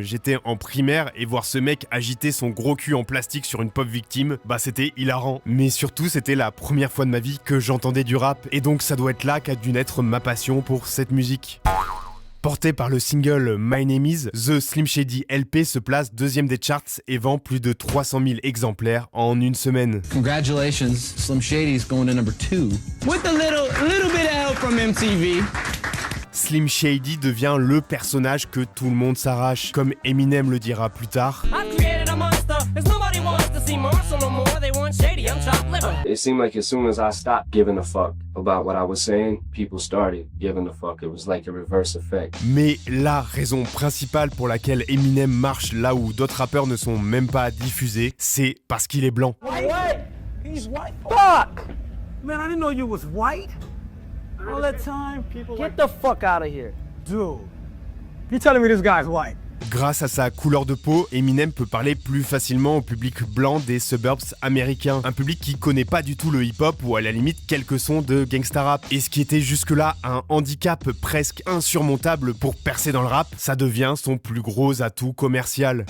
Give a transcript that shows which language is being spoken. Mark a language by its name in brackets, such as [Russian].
[French] J'étais en primaire et voir ce mec agiter son gros cul en plastique sur une pop victime, bah c'était hilarant. Mais surtout, c'était la première fois de ma vie que j'entendais du rap. Et donc ça doit être là qu'a dû naître ma passion pour cette musique. Porté par le single My Name Is, The Slim Shady LP se place 2e des charts et vend plus de 300 000 exemplaires en une semaine. [English] Congratulations, Slim Shady's going to number 2. With a little bit of help from MTV. [French] Slim Shady devient le personnage que tout le monde s'arrache. Comme Eminem le dira plus tard. [English] It seemed like as soon as I stopped giving a fuck about what I was saying, people started giving a fuck. It was like a reverse effect. [French] Mais la raison principale pour laquelle Eminem marche là où d'autres rappeurs ne sont même pas diffusés, c'est parce qu'il est blanc. [English] White? He's white. Fuck! Man, I didn't know you was white. All that time, people get the fuck out of here. Dude, you're telling me this guy's white? [French] Grâce à sa couleur de peau, Eminem peut parler plus facilement au public blanc des suburbs américains. Un public qui connaît pas du tout le hip-hop ou à la limite quelques sons de gangsta rap. Et ce qui était jusque-là un handicap presque insurmontable pour percer dans le rap, ça devient son plus gros atout commercial.